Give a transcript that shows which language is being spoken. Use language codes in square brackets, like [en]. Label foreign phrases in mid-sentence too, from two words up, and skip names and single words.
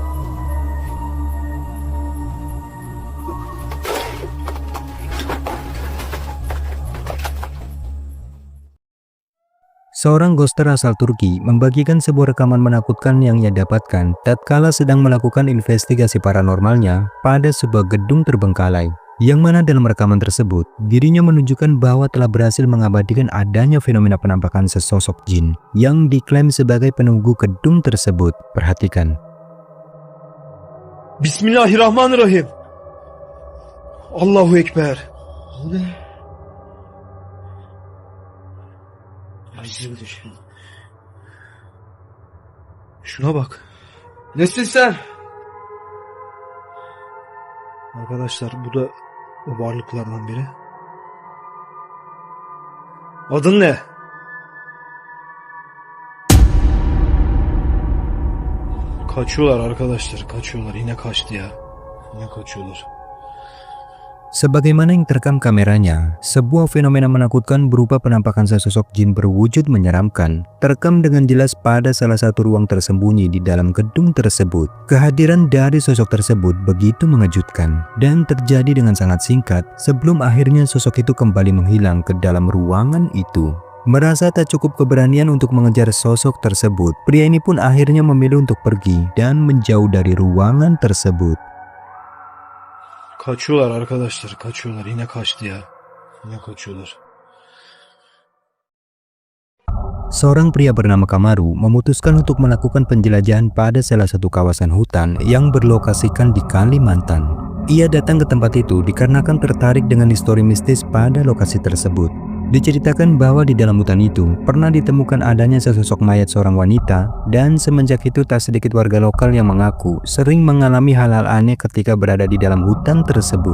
[id] Seorang ghoster asal Turki membagikan sebuah rekaman menakutkan yang ia dapatkan tatkala sedang melakukan investigasi paranormalnya pada sebuah gedung terbengkalai. Yang mana dalam rekaman tersebut, dirinya menunjukkan bahwa telah berhasil mengabadikan adanya fenomena penampakan sesosok jin yang diklaim sebagai penunggu gedung tersebut. Perhatikan. [ar] بسم الله الرحمن الرحيم. الله أكبر. [tr] Şuna bak. Nesin sen? Arkadaşlar bu da o varlıklardan biri. Adın ne? Kaçıyorlar arkadaşlar, kaçıyorlar. Yine kaçtı ya. Yine kaçıyorlar. [id] Sebagaimana yang terekam kameranya, sebuah fenomena menakutkan berupa penampakan sesosok jin berwujud menyeramkan terekam dengan jelas pada salah satu ruang tersembunyi di dalam gedung tersebut. Kehadiran dari sosok tersebut begitu mengejutkan dan terjadi dengan sangat singkat sebelum akhirnya sosok itu kembali menghilang ke dalam ruangan itu. Merasa tak cukup keberanian untuk mengejar sosok tersebut, pria ini pun akhirnya memilih untuk pergi dan menjauh dari ruangan tersebut. [tr] Kaçıyorlar arkadaşlar, kaçıyorlar. Yine kaçtı ya. Yine kaçıyorlar. [id] Seorang pria bernama Kamaru memutuskan untuk melakukan penjelajahan pada salah satu kawasan hutan yang berlokasikan di Kalimantan. Ia datang ke tempat itu dikarenakan tertarik dengan histori mistis pada lokasi tersebut. Diceritakan bahwa di dalam hutan itu pernah ditemukan adanya sesosok mayat seorang wanita dan semenjak itu tak sedikit warga lokal yang mengaku sering mengalami hal-hal aneh ketika berada di dalam hutan tersebut.